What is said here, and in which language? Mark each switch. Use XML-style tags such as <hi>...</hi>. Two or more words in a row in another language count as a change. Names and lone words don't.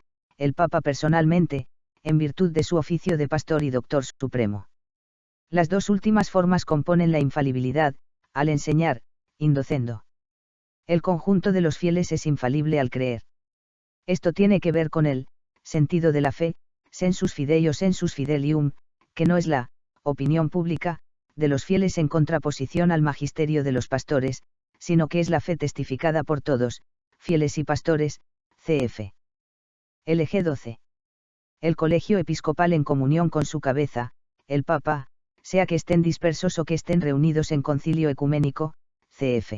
<es>El Papa personalmente, en virtud de su oficio de pastor y doctor supremo. Las dos últimas formas componen la infalibilidad, al enseñar, indocendo. El conjunto de los fieles es infalible al creer. Esto tiene que ver con el sentido de la fe,</es> <la>sensus fidei o sensus fidelium,</la> <es>que no es la opinión pública de los fieles en contraposición al magisterio de los pastores, sino que es la fe testificada por todos, fieles y pastores, cf. LG 12. El colegio episcopal en comunión con su cabeza, el Papa, sea que estén dispersos o que estén reunidos en concilio ecuménico, cf.</es>